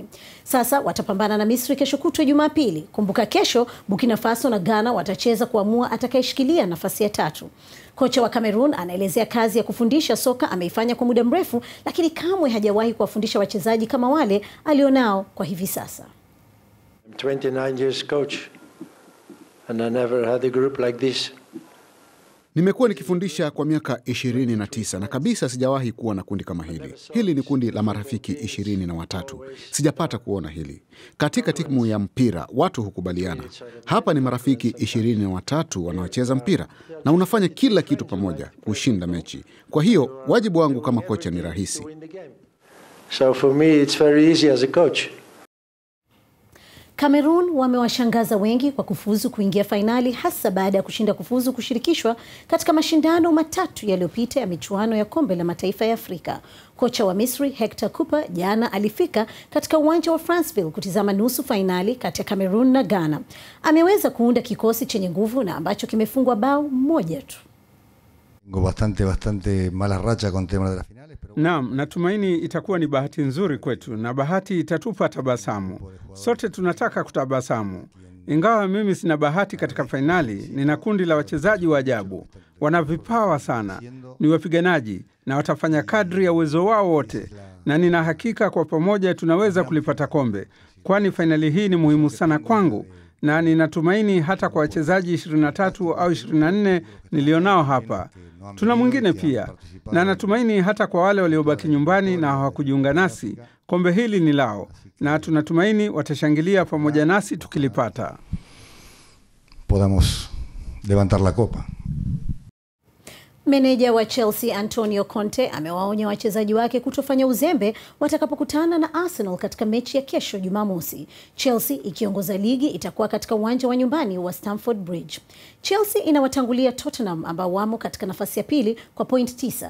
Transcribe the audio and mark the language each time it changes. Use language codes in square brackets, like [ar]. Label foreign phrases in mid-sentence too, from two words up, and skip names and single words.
[sw] Sasa watapambana na Misri kesho kutwa Jumapili. Kumbuka kesho Burkina Faso na Ghana watacheza kuamua atakayeshikilia nafasi ya 3. Kocha wa Cameroon anaelezea kazi ya kufundisha soka ameifanya kwa muda mrefu, lakini kamwe hajawahi kuwafundisha wachezaji kama wale alionao kwa hivi sasa. [en] I'm 29 years coach and I never had a group like this. [sw] Nimekuwa nikifundisha kwa miaka 29 na kabisa sijawahi kuwa na kundi kama hili. Hili ni kundi la marafiki 23. Sijapata kuona hili. Katika timu ya mpira watu hukubaliana. Hapa ni marafiki 23 wanaocheza mpira na unafanya kila kitu pamoja kushinda mechi. Kwa hiyo wajibu wangu kama kocha ni rahisi. [en] So for me it's very easy as a coach. [sw] Cameroon wamewashangaza wengi kwa kufuzu kuingia fainali, hasa baada ya kushinda kufuzu kushirikishwa katika mashindano matatu yaliyopita ya michuano ya kombe la mataifa ya Afrika. Kocha wa Misri Hector Cuper jana alifika katika uwanja wa Franceville kutizama nusu fainali kati ya Cameroon na Ghana. Ameweza kuunda kikosi chenye nguvu na ambacho kimefungwa bao moja tu. [es] Bastante mala racha con tema de las finales. [sw] Naam, natumaini itakuwa ni bahati nzuri kwetu na bahati itatupa tabasamu. Sote tunataka kutabasamu. Ingawa mimi sina bahati katika fainali, nina kundi la wachezaji wa ajabu. Wana vipawa sana, ni wapiganaji na watafanya kadri ya uwezo wao wote. Na nina hakika kwa pamoja tunaweza kulipata kombe, kwani fainali hii ni muhimu sana kwangu. Na ninatumaini hata kwa wachezaji 23 au 24 nilionao hapa. Tuna mwingine pia. Na natumaini hata kwa wale waliobaki nyumbani na hawakujiunga nasi, kombe hili ni lao. Na tunatumaini watashangilia pamoja nasi tukilipata. [es] Podamos levantar la copa. [sw] Meneja wa Chelsea Antonio Conte amewaonya wachezaji wake kutofanya uzembe watakapokutana na Arsenal katika mechi ya kesho Jumamosi. Chelsea ikiongoza ligi itakuwa katika uwanja wa nyumbani wa Stamford Bridge. Chelsea inawatangulia Tottenham ambao wamo katika nafasi ya pili kwa point 9.